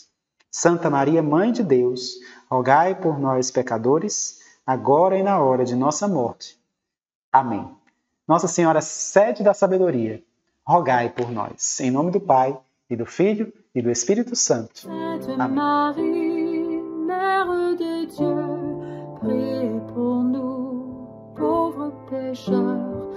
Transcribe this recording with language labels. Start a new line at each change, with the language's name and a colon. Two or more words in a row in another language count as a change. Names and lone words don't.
Portuguese: Santa Maria, Mãe de Deus, rogai por nós, pecadores, agora e na hora de nossa morte. Amém. Nossa Senhora, sede da sabedoria, rogai por nós. Em nome do Pai, e do Filho, e do Espírito Santo. Amém.
French: Marie, Mère de Dieu, priez pour nous, pauvres pécheurs.